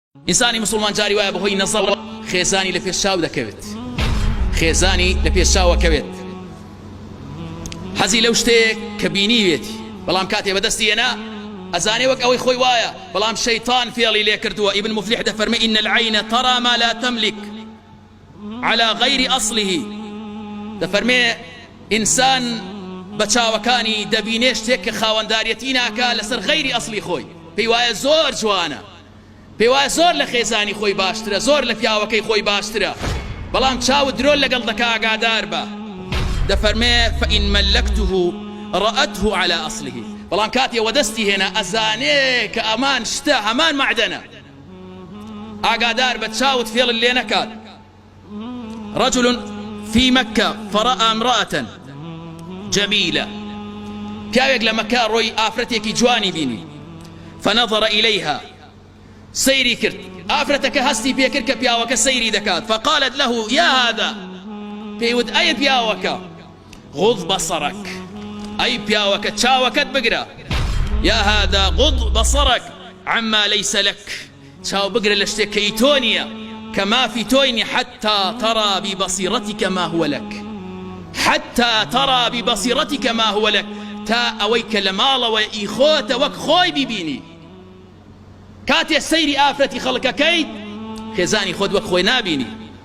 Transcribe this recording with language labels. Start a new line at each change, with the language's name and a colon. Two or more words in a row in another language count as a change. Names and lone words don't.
Central Kurdish: ئینسانی مسلمان جاری وایە بەهۆی نەزەڕ خێزانی لە پێشچاو دەکەوێت، خێزانی لە پێشچاوەکەوێت، حەزی لەو شتێک کە بینیوێتی، بەڵام کاتێ بەدەستی هێنا ئەزانێ وەک ئەوەی خۆی وایە، بەڵام شەیطان فێڵی لێ کردووە.
Arabic: ئیبن مفلیح دەفەرمێ ئین العین تەرا ما لا تملك على غير أصله.
Central Kurdish: دەفەرمێ ئینسان بە چاوەکانی دەبینێ شتێک کە خاوەنداریەتی ناکا لەسەر غەیری ئەسڵی خۆی، پێی وایە زۆر جوانە، پێی وایە زۆر لە خێزانی خۆی باشترە، زۆر لە پیاوەکەی خۆی باشترە، بەڵام چاو درۆ لەگەڵ دەکا ئاگادار بە. دەفەرمێ
Arabic: فەئین مەلەکته ڕەئەته على ئەسڵه،
Central Kurdish: بەڵام کاتێ وەدەستی هێنا ئەزانێ کە ئەمان شتە هەمان معدەنە، ئاگادار بە چاوت فێڵ لێ نەکات.
Arabic: رجل في مكة فرأى امرأة جميلة،
Central Kurdish: پیاوێک لە مەکە ڕۆی ئافرەتێکی جوانی بینی،
Arabic: فنظر إليها،
Central Kurdish: سەیری کرد، ئافرەتەکە هەستی پێکرد کە پیاوەکە سەیری دەکات،
Arabic: فقالت له يا هذا،
Central Kurdish: پێیوت ئەیە پیاوەکە،
Arabic: غض بصرك،
Central Kurdish: ئەی پیاوەکە چاوەکەت بگرە،
Arabic: يا هذا غض بصرك عما ليس لك،
Central Kurdish: چاو بگرە لە شتێک کەی تۆ نییە، کە مافی تۆی نیە،
Arabic: حتى ترى ببصيرتك ما هو لك، حتى ترى ببصيرتك ما هو لك،
Central Kurdish: تا ئەوەی کە لە ماڵەوە ئیخۆتە وەک خۆی ببینی. کاتێ سەیری ئافرەتی خەڵکەکەیت خێزانی خۆت وەک خۆی نابینی.